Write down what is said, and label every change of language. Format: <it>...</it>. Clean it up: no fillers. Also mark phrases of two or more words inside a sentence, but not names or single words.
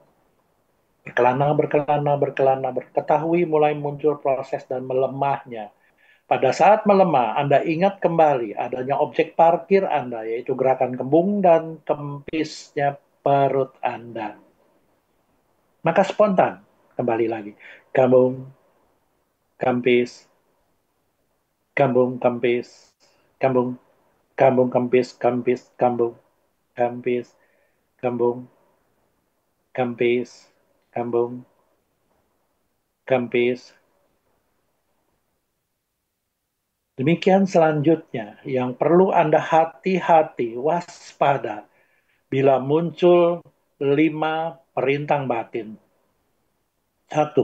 <id>Ketahui mulai muncul proses dan melemahnya. Pada saat melemah, Anda ingat kembali adanya objek parkir Anda, yaitu gerakan kembung dan kempisnya perut Anda. Maka spontan, kembali lagi. Kambung, kempis, kambung, kempis, kambung, kambung, kempis, kambung, kempis, kambung, kempis, kambung, kempis. Demikian selanjutnya, yang perlu Anda hati-hati, waspada, bila muncul 5 perintang batin. 1.</id>